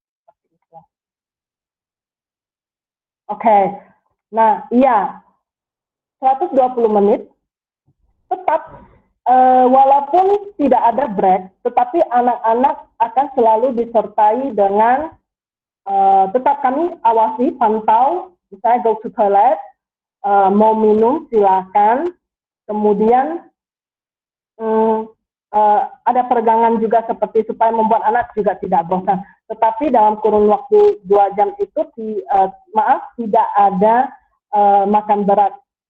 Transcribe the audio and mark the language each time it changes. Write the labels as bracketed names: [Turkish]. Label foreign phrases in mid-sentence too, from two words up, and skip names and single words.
[Indonesian] Oke, nah iya, 120 menit, tetap walaupun tidak ada break, tetapi anak-anak akan selalu disertai dengan, tetap kami awasi, pantau, misalnya [English] go to toilet, [Indonesian] mau minum silakan, kemudian ada peregangan juga seperti supaya membuat anak juga tidak bosan. Tetapi dalam kurun waktu 2 jam itu, tidak ada makan berat.